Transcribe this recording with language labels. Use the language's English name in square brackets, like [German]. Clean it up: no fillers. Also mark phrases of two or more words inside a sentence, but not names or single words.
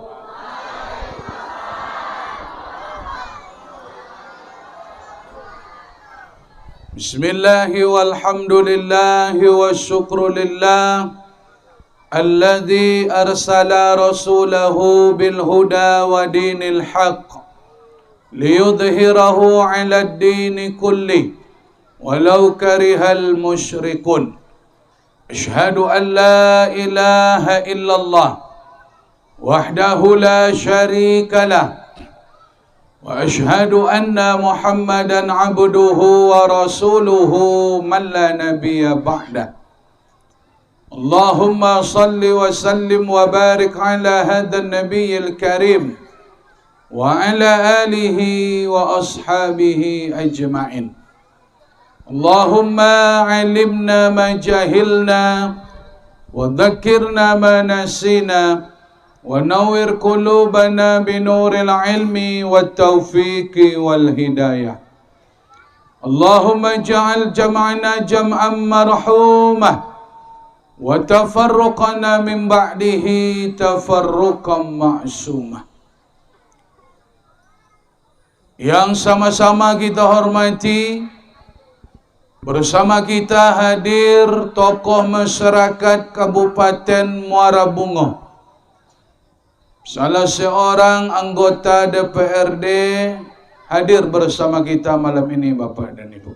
[Arabic] بسم الله والحمد لله والشكر لله الذي أرسل رسوله بالهدى ودين الحق ليظهره على الدين كله ولو كره المشركون. أشهد أن لا إله إلا الله وحده لا شريك له وأشهد أن محمدا عبده ورسوله من لا نبي بعده. اللهم صل وسلم وبارك على هذا النبي الكريم وعلى آله وأصحابه أجمعين. اللهم علمنا ما جهلنا وذكرنا ما نسينا ونور قلوبنا بنور العلم والتوفيق والهداية. اللهم اجعل جمعنا جمعا مرحوما وتفرقنا من بعده تفرقا معصوما. [Indonesian] Yang sama-sama kita hormati, bersama kita hadir tokoh masyarakat Kabupaten Muara Bungo, salah seorang anggota DPRD hadir bersama kita malam ini, Bapak dan Ibu.